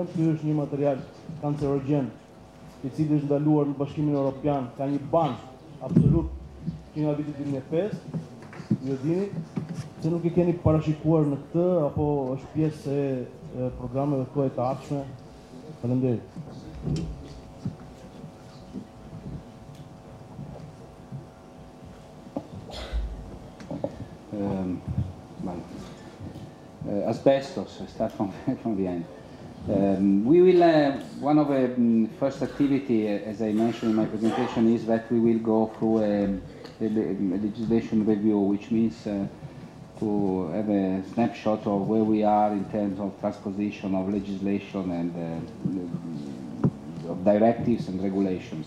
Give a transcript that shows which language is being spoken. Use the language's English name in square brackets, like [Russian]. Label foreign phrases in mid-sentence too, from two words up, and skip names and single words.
[Albanian] Ky është një material kancerogjen, i cili është ndaluar në Bashkimin Evropian, ka një ban absolut që nga viti 2005, ju dini, se nuk i keni parashikuar në këtë, apo është pjesë e programeve kohë të ardhshme. Faleminderit. [English] Asbestos, I start from the end. We will, one of the first activity, as I mentioned in my presentation, is that we will go through a legislation review, which means to have a snapshot of where we are in terms of transposition of legislation and of directives and regulations.